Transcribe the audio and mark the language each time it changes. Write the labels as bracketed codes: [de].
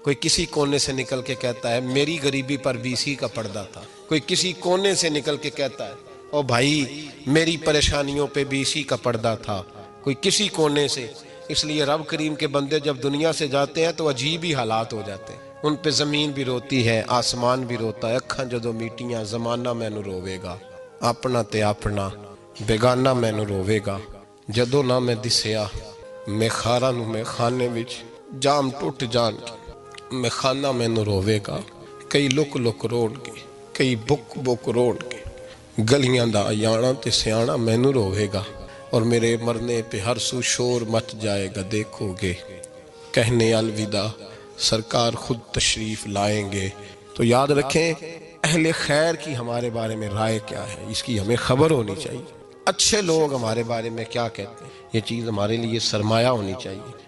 [ur] کوئی کسی کونے سے نکل کے کہتا ہے میری غریبی پر BC کا پردہ تھا. کوئی کسی کونے سے نکل کے کہتا ہے او بھائی میری پریشانیوں پہ BC کا پردہ تھا. کوئی کسی کونے سے. اس لیے رب کریم کے بندے جب دنیا سے جاتے ہیں تو عجیب ہی حالات ہو جاتے ہیں. ان پہ زمین بھی روتی ہے, آسمان بھی روتا ہے. [pa] اکھاں جدو میٹیاں زمانہ مینوں روے گا, اپنا تے اپنا بیگانہ مینوں روے گا. جدو نہ میں دسیا میں خاراں نوں میں خانے وچ جام ٹوٹ جان کے, میں خانہ مینوں روے گا. کئی لک لک روڑ کے, کئی بک بک روڑ کے, گلیاں دا یانا تے سیانا مینوں روے گا. [ur] اور میرے مرنے پہ ہر سو شور مچ جائے گا, دیکھو گے کہنے الوداع سرکار خود تشریف لائیں گے. تو یاد رکھیں اہل خیر کی ہمارے بارے میں رائے کیا ہے, اس کی ہمیں خبر ہونی چاہیے. اچھے لوگ ہمارے بارے میں کیا کہتے ہیں, یہ چیز ہمارے لیے سرمایہ ہونی چاہیے.